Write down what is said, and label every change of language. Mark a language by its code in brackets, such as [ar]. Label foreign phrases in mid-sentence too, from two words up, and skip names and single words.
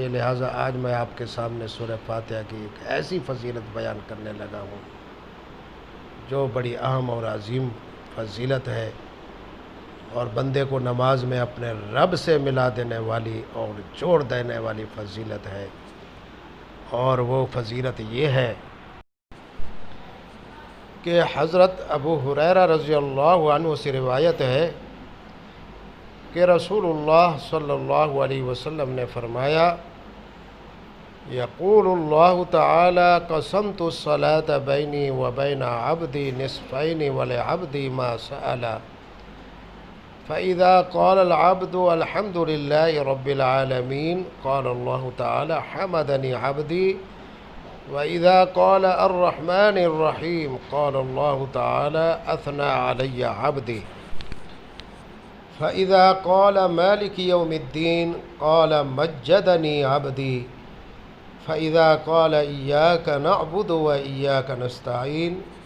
[ur] لہٰذا آج میں آپ کے سامنے سورہ فاتحہ کی ایک ایسی فضیلت بیان کرنے لگا ہوں جو بڑی اہم اور عظیم فضیلت ہے اور بندے کو نماز میں اپنے رب سے ملا دینے والی اور جوڑ دینے والی فضیلت ہے، اور وہ فضیلت یہ ہے کہ حضرت ابو ہریرہ [ar] رضی اللہ عنہ [ur] سے روایت ہے کہ رسول اللہ [ar] صلی اللہ علیہ وسلم [ur] نے فرمایا، [ar] یقول اللہ تعالی قسمت الصلاة بینی و بین عبدی نصفین ولعبدی ما سأل فإذا قال العبد الحمد لله رب العالمين قال الله تعالى حمدني عبدي وإذا قال الرحمن الرحيم قال الله تعالى أثنى علي عبدي فإذا قال مالك يوم الدين قال مجدني عبدي فإذا قال إياك نعبد وإياك نستعين